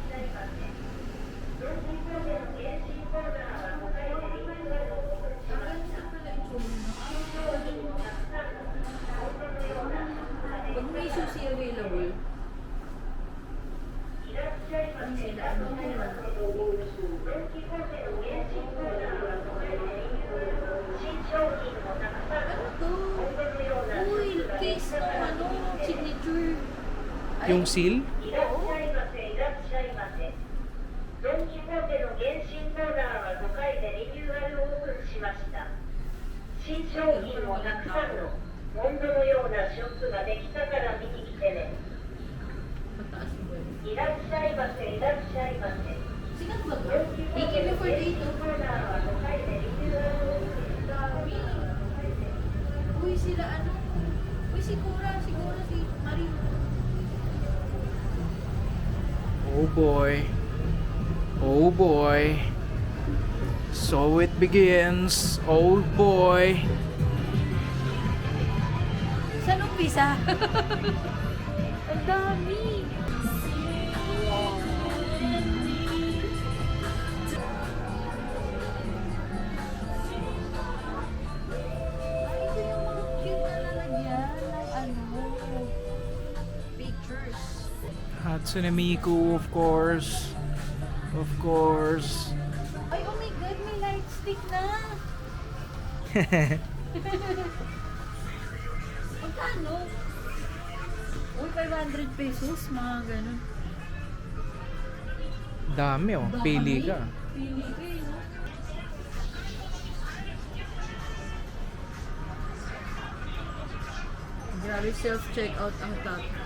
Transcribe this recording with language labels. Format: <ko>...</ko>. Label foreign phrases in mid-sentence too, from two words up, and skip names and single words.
<tl>Pag may sushi available, ang sila, ano kaya? Ano to? Uy, case ng ano, signature. Ay, Yung seal?</tl> <ja>いらっしゃいませ、いらっしゃいませ。ドン・キホーテの原神コーナーは5回でリニューアルオープンしました。新商品もたくさんのモンドのようなショップができたから見に来てね。</ja> <tl>Pataas ba yun?</tl> <ja>いらっしゃいませ、いらっしゃいませ。</ja> <tl>Sikat ba to?</tl> <ja>ドン・キホーテの原神 AK-48 コーナーは5回でリニューアルオープンした</ja> <tl>Uy, sila ano? Uy, siguro si Marie.</tl> <en>Oh boy. Oh boy. So it begins. Oh boy.</en> <tl>Saan umpisa? Ang dami! Ay, ito yung mga cute na lalagyan ng ano, pictures.</tl> <en>Hatsune Miku, of course. Of course.</en> <tl>Ay,</tl> <en>oh my God,</en> <tl>may</tl> <en>light stick</en> <tl>na! Magkano? Uy, 500 pesos, mga ganun. Dami oh. Pili ka. Pili ka eh, no? Grabe, self-checkout ang top.</tl>